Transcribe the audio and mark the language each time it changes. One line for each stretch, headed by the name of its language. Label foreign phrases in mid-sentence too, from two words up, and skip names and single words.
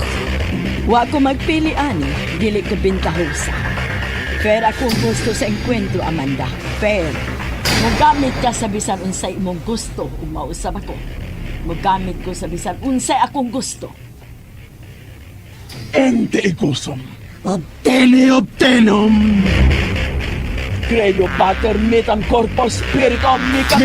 Cebuano: Wa ko magpili ani, dili ko bintahosa. Fair akong gusto sa enkwentro, Amanda. Fair. Mugamit ka sa bisan unsay imong gusto ug mausab ako. Magamit ko sa bisan unsay akong gusto.
Latin: Ente icusum, obtene obtenum. Credo Pater mitam corpus spiritum micam